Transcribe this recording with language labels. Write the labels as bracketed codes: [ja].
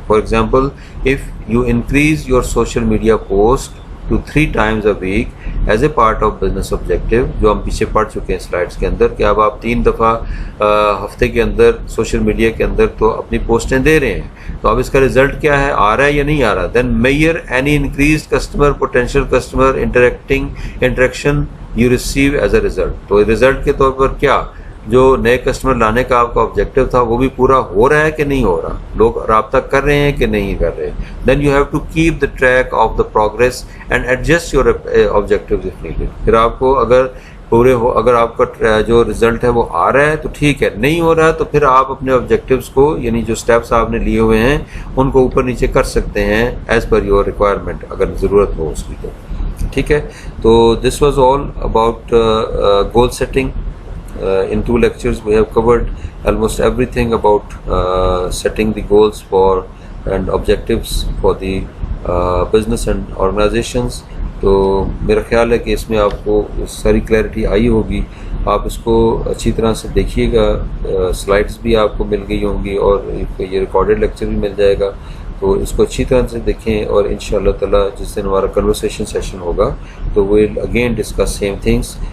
[en] for example, if you increase your social media post to 3 times a week as a part of business objective, [ur] جو ہم پیچھے پڑھ چکے ہیں slides کے اندر کہ اب آپ 3 دفعہ ہفتے کے اندر سوشل میڈیا کے اندر تو اپنی پوسٹیں دے رہے ہیں, تو اب اس کا رزلٹ کیا ہے, آ رہا ہے یا نہیں آ رہا. [en] Then measure any increased customer potential customer interaction you receive as a result. [ur] تو رزلٹ کے طور پر کیا جو نئے کسٹمر لانے کا آپ کا آبجیکٹیو تھا وہ بھی پورا ہو رہا ہے کہ نہیں ہو رہا, لوگ رابطہ کر رہے ہیں کہ نہیں کر رہے. [en] Then you have to keep the track of the progress and adjust your objectives if needed. [ur] پھر آپ کو اگر پورے ہو. اگر آپ کا جو رزلٹ ہے وہ آ رہا ہے تو ٹھیک ہے, نہیں ہو رہا تو پھر آپ اپنے آبجیکٹیوز کو یعنی جو اسٹیپس آپ نے لیے ہوئے ہیں ان کو اوپر نیچے کر سکتے ہیں [en] as per your requirement, [ur] اگر ضرورت ہو اس کی تو. ٹھیک ہے, تو [en] This was all about goal setting. In 2 lectures we have covered almost everything about setting the goals for and objectives for the business and organizations. [ur] تو میرا خیال ہے کہ اس میں آپ کو ساری کلیئرٹی آئی ہوگی. آپ اس کو اچھی طرح سے دیکھیے گا, سلائڈز بھی آپ کو مل گئی ہوں گی اور یہ ریکارڈڈ لیکچر بھی مل جائے گا. تو اس کو اچھی طرح سے دیکھیں, اور ان شاء اللہ تعالیٰ جس دن ہمارا کنورسیشن سیشن ہوگا تو [en] We'll again discuss same things.